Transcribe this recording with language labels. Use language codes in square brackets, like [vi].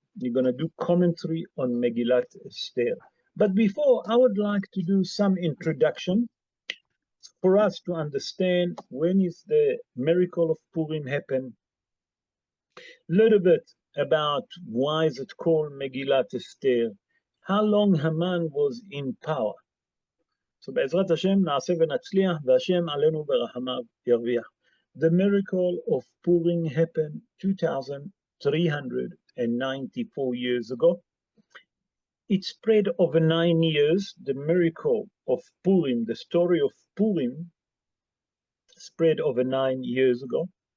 [en] We're going to do commentary on Megillat Esther. But before, I would like to do some introduction for us to understand when is the miracle of Purim happen. A little bit about why is it called Megillat Esther. How long Haman was in power. [he] So בעזרת השם נעשה ונצליח והשם עלינו ברחמיו ירוויח. [en] The miracle of Purim happened 2,394 years ago. It spread over 9 years. The miracle of Purim, the story of Purim, spread over 9 years ago.